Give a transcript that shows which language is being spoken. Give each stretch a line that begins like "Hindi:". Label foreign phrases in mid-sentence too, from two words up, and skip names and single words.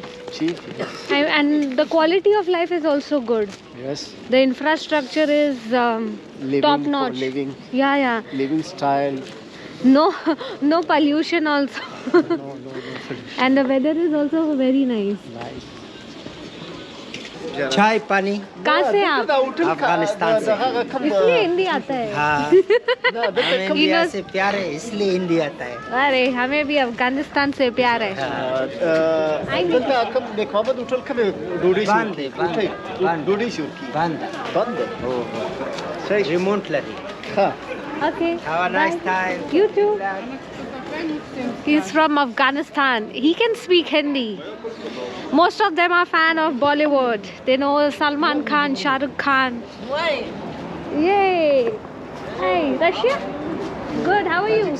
English: Cheap. Yes. And the quality of life is also good. Yes. The infrastructure is Living top for notch. living, Yeah. living style. No pollution also. No. And the weather is also very nice. Nice.
Hindi: चाय पानी कहाँ से आप? अफगानिस्तान से। इसलिए हिंदी आता है। हाँ हमें इंडिया से प्यार है इसलिए हिंदी आता है। अरे हमें भी अफगानिस्तान से प्यार है। Danta kam nekwamat utal kam dodi Bande, bande. dodi shurki. बंद Bande. रिमोट लगी। Ha.
English: Okay. Have a nice Bye. time. You too. He's from Afghanistan. He can speak Hindi. Most of them are fan of Bollywood. They know Salman Khan, Shah Rukh Khan. Yay! Hey, Russia? Good. How are you?